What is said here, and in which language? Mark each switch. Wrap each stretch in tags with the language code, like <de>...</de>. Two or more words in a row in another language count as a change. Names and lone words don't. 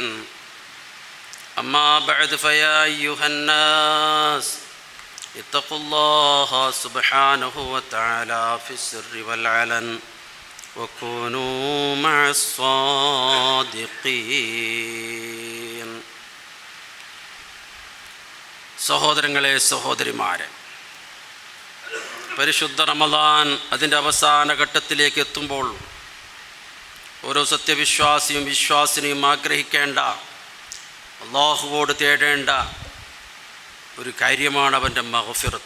<ar>أما بعد فيا أيها الناس اتقوا الله سبحانه وتعالى في السر والعلن وكونوا مع الصادقين.</ar> <ml>സഹോദരങ്ങളെ, സഹോദരിമാരെ, പരിശുദ്ധ റമളാൻ അതിൻ്റെ അവസാന ഘട്ടത്തിലേക്ക് എത്തുമ്പോൾ ഓരോ സത്യവിശ്വാസിയും വിശ്വാസിനിയും ആഗ്രഹിക്കേണ്ട, അള്ളാഹുവോട് തേടേണ്ട ഒരു കാര്യമാണ് അവൻ്റെ മഗ്ഫിറത്ത്.</ml>